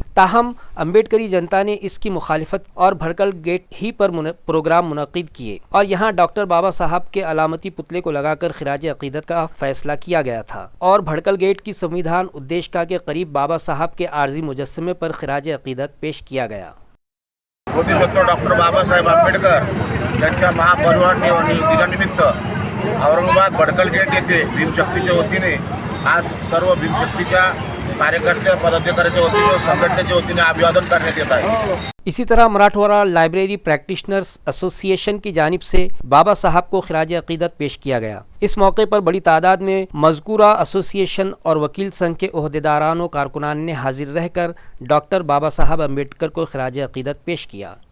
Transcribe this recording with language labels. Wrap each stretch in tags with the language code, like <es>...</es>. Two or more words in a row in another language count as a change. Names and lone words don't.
<ur>تاہم امبیڈکری جنتا نے اس کی مخالفت اور بھڑکل گیٹ ہی پر پروگرام منعقد کیے اور یہاں ڈاکٹر بابا صاحب کے علامتی پتلے کو لگا کر خراج عقیدت کا فیصلہ کیا گیا تھا اور بھڑکل گیٹ کی سنویدھان ادیش کے قریب بابا صاحب کے عارضی مجسمے پر خراج عقیدت پیش کیا گیا۔</ur> <mr>बोधिसत्व डॉक्टर बाबासाहेब आंबेडकर यांच्या महापरिनिर्वाण दिनानिमित्त औरंगाबाद भडकल गेट येथे भीमशक्तीच्या वतीने आज सर्व भीमशक्तीच्या कार्यकर्ते पदाधिकाऱ्यांच्या वतीने व संघटनेच्या वतीने अभिवादन करण्यात येत आहे।</mr> <ur>اسی طرح مراٹھواڑہ لائبریری پریکٹیشنرز ایسوسی ایشن کی جانب سے بابا صاحب کو خراج عقیدت پیش کیا گیا۔ اس موقع پر بڑی تعداد میں مذکورہ ایسوسی ایشن اور وکیل سنگھ کے عہدیداران و کارکنان نے حاضر رہ کر ڈاکٹر بابا صاحب امبیڈکر کو خراج عقیدت پیش کیا۔</ur>